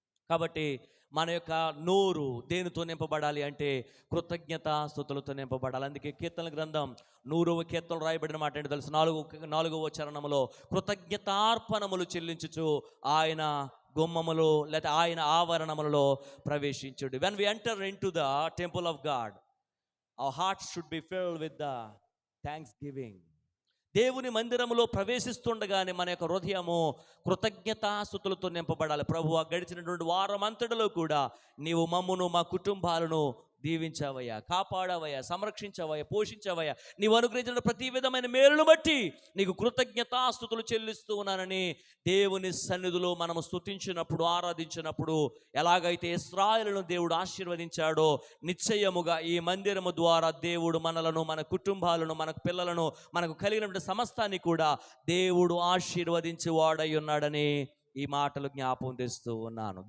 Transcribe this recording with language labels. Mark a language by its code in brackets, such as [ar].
[te] కాబట్టి మన యొక్క నోరు దేనితో నింపబడాలి అంటే కృతజ్ఞత స్తుతులతో నింపబడాలి. అందుకే కీర్తన గ్రంథం 100వ కీర్తనలో రాయబడిన మాట ఏంటో తెలుసు? 4వ చరణములో కృతజ్ఞతార్పణములు చెల్లించుచు ఆయన గుమ్మములో లేదా ఆయన ఆవరణములలో ప్రవేశించుడు. [en] When we enter into the temple of God, our hearts should be filled with the thanksgiving. [te] దేవుని మందిరములో ప్రవేశిస్తుండగానే మన యొక్క హృదయము కృతజ్ఞతాస్తుతులతో నింపబడాలి. ప్రభువా, గడిచినటువంటి వారం అంతటిలో కూడా నీవు మమ్మును మా కుటుంబాలను దీవించావయ్యా, కాపాడావయ్యా, సంరక్షించావయ్యా, పోషించావయ్యా. నీవు అనుగ్రహించిన ప్రతి విధమైన మేలును బట్టి నీకు కృతజ్ఞతాస్తుతులు చెల్లిస్తూ ఉన్నానని దేవుని సన్నిధిలో మనము స్తుతించినప్పుడు, ఆరాధించినప్పుడు ఎలాగైతే ఇశ్రాయేలును దేవుడు ఆశీర్వదించాడో నిశ్చయముగా ఈ మందిరము ద్వారా దేవుడు మనలను, మన కుటుంబాలను, మన పిల్లలను, మనకు కలిగినటువంటి సమస్తాన్ని కూడా దేవుడు ఆశీర్వదించి వాడై ఉన్నాడని ఈ మాటలు జ్ఞాపకం తెస్తూ ఉన్నాను.